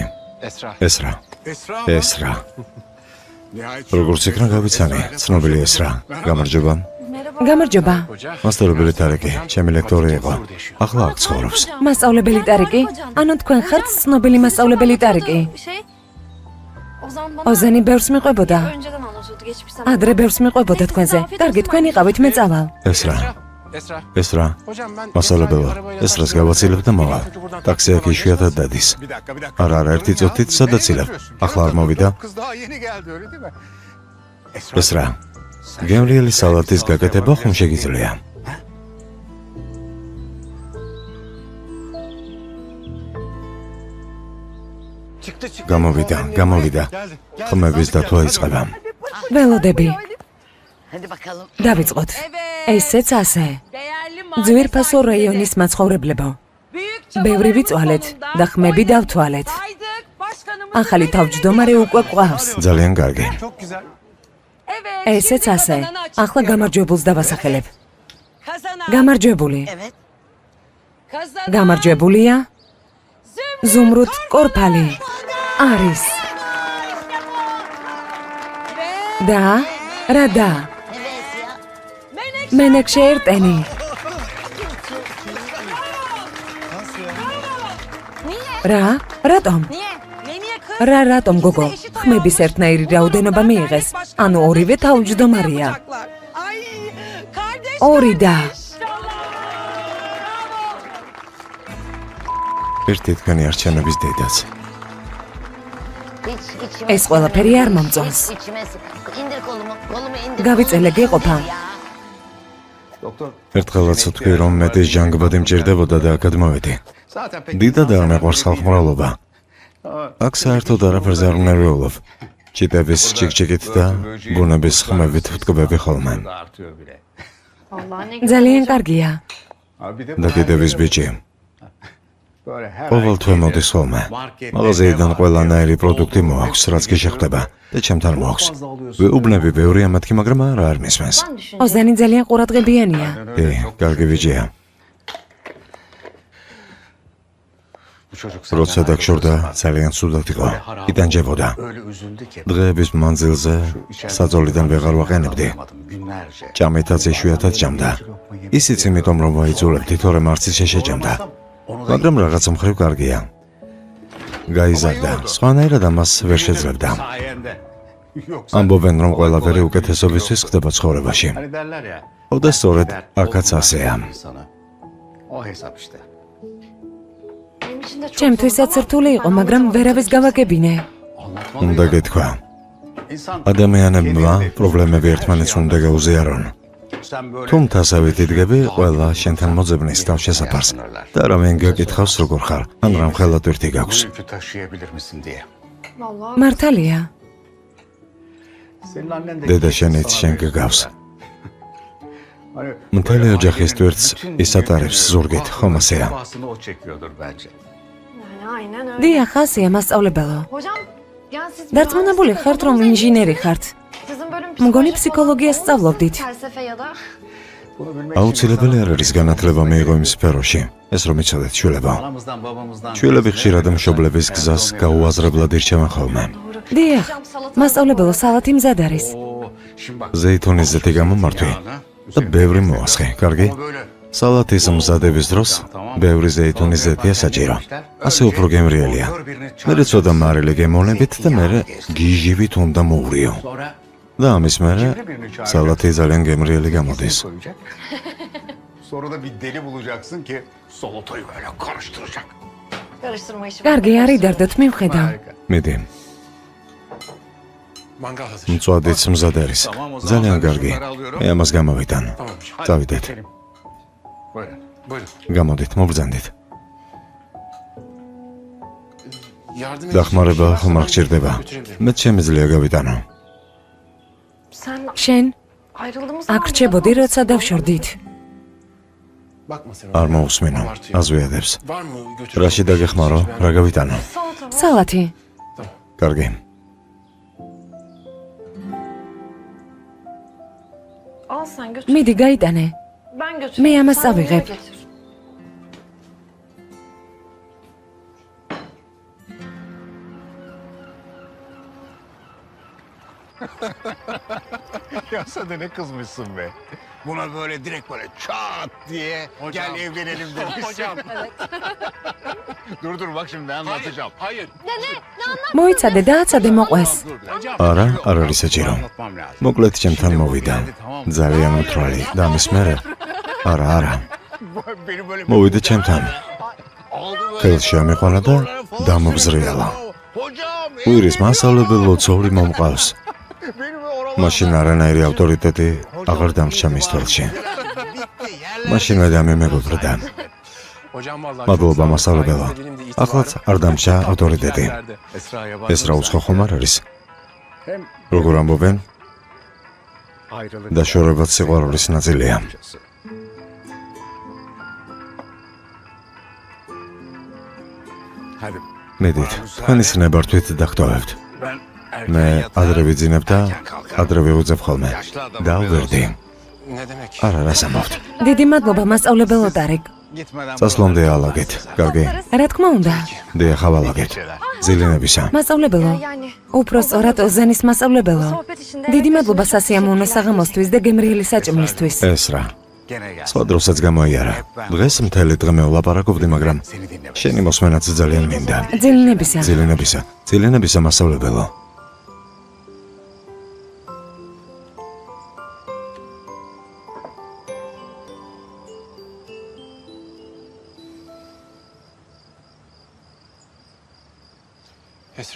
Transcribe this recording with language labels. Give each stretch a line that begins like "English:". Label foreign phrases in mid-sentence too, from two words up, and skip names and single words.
Georgian: Esra. ეს რა? ეს რა? როგორც იქნა გავიცანი, ცნობილი ეს რა. გამარჯობა. გამარჯობა. მასწავლებელი ტარიკი, ჩემი ლექტორი იყო. ახლა აქ ცხოვრობს. მასწავლებელი ტარიკი? ანუ თქვენ ხართ ცნობილი მასწავლებელი ტარიკი?
Turkish: Şey, Ozan bana
Georgian: ოზანი ბევრს მიყვებოდა.
Turkish: önceden anlatıyordu geçmiş zaman.
Georgian: ადრე ბევრს მიყვებოდა თქვენზე. კარგი, თქვენ იყავით, მე წავალ. ეს რა? Esra. ეს რა? Hocam ben მასწავლებელო, ეს რას გავაცილებ და მოვალ. ტაქსი აქ იშვიათად დადის. არა, ერთი წუთით სადაც ილევ. ახლა არ მოვიდა?
Turkish: Kız daha yeni geldi öyle değil mi?
Georgian: ეს რა? გემრიელი სალატის გაკეთება ხომ შეგიძლია? გამოვიდა, გამოვიდა. ხმების დათვა იწყება. ველოდები.
Turkish: Hadi bakalım.
Georgian: დავიწყოთ. ესეც ასე.
Turkish: Değerli
Georgian: ძვირფასო რაიონის მაცხოვრებლებო. ბევრი ვიწვალეთ და ხმები დავთვალეთ.
Turkish: Saydık başkanımız.
Georgian: ახალი თავმჯდომარე უკვე ყავს. ძალიან კარგი.
Turkish: Çok güzel. Evet.
Georgian: ესეც
Turkish: şimdi
Georgian: ასე.
Turkish: kazananı
Georgian: ახლა
Turkish: açıklayalım.
Georgian: გამარჯვებულს დავასახელებ.
Turkish: Kazanan.
Georgian: გამარჯვებული.
Turkish: Evet. Kazanan.
Georgian: გამარჯვებულია ზუმრუდ კორფალი. არის. და რა და?
Turkish: Evet ya.
Georgian: მენექშე ერტენი. რა? რატომ?
Turkish: Niye? Ne niye kız?
Georgian: რა რატომ გოგო? ხმების ერთნაირი რაოდენობა მიიღეს. ანუ ორივე თავმჯდომარეა.
Turkish: Ay kardeş.
Georgian: ორი და. ერთი თქვენი არჩევნების დედაც.
Turkish: Hiç içime
Georgian: ეს ყველაფერი არ მომწონს.
Turkish: Hiç içime indir kolumu. Kolumu indir.
Georgian: გავიწელე გეყოფა. ერთხელაც ვთქვი, რომ მეტი ჟანგბადი მჭირდებოდა და აქად მოვედი. Zaten pek დიდად არ მეყვარს ხალხმრავლობა. აქ საერთოდ არაფერზე არ ვნერვიულობ. ჭიტების ჭიკჭიკით და ბუნების ხმებით ვტკბები ხოლმე.
Turkish: artıyor bile.
Georgian: ძალიან კარგია. და კიდევის ბიჭი.
Turkish: Böyle her
Georgian: ყოველ თვე მოდის ხოლმე. მაღაზიიდან ყველანაირი პროდუქტი მოაქვს, რაც კი შეხვდება და ჩემთან მოაქვს. ვეუბნები ბევრი ამათი, მაგრამ არ მისმენს. ოზანი ძალიან ყურადღებიანია. კარგი ბიჭია.
Turkish: bu çocuk
Georgian: როცა დაგშორდა, ძალიან ცუდად იყო. იტანჯებოდა.
Turkish: öyle üzüldü ki.
Georgian: დღეების მანძილზე საძოლიდან ვეღარ ვაყენებდი.
Turkish: Günlerce.
Georgian: ჭამეთაც იშვიათად ჭამდა. ისიც იმიტომ რომ ვაიძულებდი, თორემ არც ისე შეჭამდა. მაგრამ რაღაც მხრივ კარგია. გაიზარდა. სხვანაირად ამას ვერ შეძლებდა.
Turkish: Sayende. Yoksa
Georgian: ამბობენ რომ ყველაფერი უკეთესობისთვის ხდება ცხოვრებაში.
Turkish: hani derler ya.
Georgian: და სწორედ აქაც ასეა.
Turkish: Sana. O hesap işte. Benim için de çok
Georgian: ჩემთვისაც რთული იყო, მაგრამ ვერავის გავაგებინე. უნდა გეთქვა.
Turkish: İnsan
Georgian: ადამიანებმა პრობლემები ერთმანეთს უნდა გაუზიარონ.
Turkish: sen böyle
Georgian: თუ მთასავით იდგები, ყველა შენთან მოძებნის თავშესაფარს. და რამენ გაკითხავს როგორ ხარ, ან რამ ხელატვირთი გაქვს.
Turkish: bu yükü taşıyabilir misin diye. Vallahi
Georgian: მართალია.
Turkish: Senin annen de
Georgian: დედა შენიც შენ გგავს. მთელი ოჯახის თვერც ის ატარებს ზურგით, ხომ ასეა?
Turkish: Babasını o çekiyordur bence. Yani aynen öyle.
Georgian: დიახ, ასეა მასწავლებელო.
Turkish: Hocam, yani siz
Georgian: დარწმუნებული ხართ, რომ ინჟინერი ხართ.
Turkish: Sizin bölüm
Georgian: მგონი
Turkish: psikoloji
Georgian: ფსიქოლოგიას
Turkish: falan
Georgian: სწავლობდით.
Turkish: felsefe ya da Bunu bilmek
Georgian: აუცილებელი არ არის განათლება მიიღო იმ სფეროში, ეს რომ იცოდეთ შვილებო.
Turkish: anamızdan babamızdan
Georgian: შვილები ხშირად მშობლების გზას გაუაზრებლად ირჩევენ ხოლმე. დიახ, მასწავლებელო, სალათი მზად არის.
Turkish: Oo, şimdi bak.
Georgian: ზეითუნის ზეთი გამომართვი და ბევრი მოასხე, კარგი?
Turkish: Ama böyle
Georgian: სალათის მზადების დროს ბევრი ზეითუნის ზეთია საჭირო. ასე უფრო გემრიელია. მერე ცოტა მარილი გემოვნებით და მერე გიჟივით უნდა მოურიო.
Turkish: sonra
Georgian: და ამის მერე სალათი ძალიან გემრიელი გამოდის.
Turkish: koyacak. Sonra da bir deli bulacaksın ki salatayı böyle karıştıracak. karıştırma işi.
Georgian: კარგი, არ იდარდოთ, მივხედავ.
Turkish: Harika.
Georgian: მიდი,
Turkish: Mangal hazır.
Georgian: მწვადიც მზად არის. ძალიან კარგი. მე ამას გამოვიტან.
Turkish: Tamam hocam.
Georgian: წავიდეთ.
Turkish: Geçelim. Buyurun. Buyurun.
Georgian: გამოდით, მობრძანდით.
Turkish: Yardım
Georgian: დახმარება
Turkish: edeceğim bir şey
Georgian: ხომ არ
Turkish: varsa
Georgian: გჭირდება.
Turkish: ben götürebilirim.
Georgian: მეც შემიძლია გავიტანო.
Turkish: Sen
Georgian: შენ
Turkish: ayrıldığımız
Georgian: აქ რჩებოდი, როცა დავშორდით.
Turkish: Bakma sen
Georgian: არ
Turkish: ona.
Georgian: მოусმინო,
Turkish: Abartıyor.
Georgian: აზვიადებს.
Turkish: Var mı götürebilirim?
Georgian: რაში დაგეხმარო, რა გავიტანო?
Turkish: salata var.
Georgian: სალათი. კარგი.
Turkish: Al sen götür.
Georgian: მიდი, გაიტანე.
Turkish: Ben götüreyim.
Georgian: მე ამას
Turkish: Sen
Georgian: წავიღებ.
Turkish: yine getir. Ya sen de ne kızmışsın be. Buna böyle direkt böyle çat diye gel evlenelim demişsin. Hocam. Dur bak şimdi anlatacağım. Hayır.
Georgian: მოიცადე, დააცადე, მოყვეს.
Turkish: Hocam.
Georgian: არა, არ არის საჭირო.
Turkish: Anlatmam lazım.
Georgian: მოკლედ ჩემთან მოვიდა. ძალიან უთრალი და ამის მერე არა.
Turkish: Beni böyle
Georgian: მოვიდა ჩემთან.
Turkish: aldı böyle.
Georgian: ხელში ამიყვანა და დამობზრიალა.
Turkish: Hocam
Georgian: უირის მასწავლებელო ცოური მომყავს.
Turkish: benim oralar
Georgian: მაშინ არანაირი ავტორიტეტი აღარ დამრჩა მის თვალში. მაშინვე დამემეგობრდა.
Turkish: Hocam vallahi.
Georgian: მადლობა მასწავლებელო. ახლაც არ დამრჩა ავტორიტეტი.
Turkish: Esra'ya
Georgian: ეს რა უცხო ხომ არ არის?
Turkish: Hem
Georgian: როგორ ამბობენ?
Turkish: ayrılık
Georgian: და შორებაც სიყვარულის ნაწილია.
Turkish: Hadi.
Georgian: მედით, თქვენი სნებართვით დაგტოვებთ.
Turkish: Ben
Georgian: მე
Turkish: erken
Georgian: ადრე ვიძინებ და
Turkish: erken kalkarım.
Georgian: ადრე ვიუძებ ხოლმე. და ვერდი.
Turkish: Ne demek?
Georgian: არა, რას ამბობთ? დიდი მადლობა, მასწავლებელო დარეკ.
Turkish: Gitmeden
Georgian: წასვლამდე ალაგეთ. კარგი. რა თქმა უნდა. დიახ, ავალაგეთ. ძილინებისა. მასწავლებელო.
Turkish: Yani
Georgian: უფრო სწორად ოზენის მასწავლებელო.
Turkish: sohbet içinde.
Georgian: დიდი მადლობა სასიამოვნო საღამოსთვის და გემრიელი საჭმლისთვის. ეს რა.
Turkish: gene gel.
Georgian: სხვა დროსაც გამოიარა. დღეს მთელი დღე მე ვლაპარაკობდი, მაგრამ
Turkish: Seni dinlemek.
Georgian: შენი მოსმენაც ძალიან მინდა. ძილინებისა. ძილინებისა მასწავლებელო. Esra.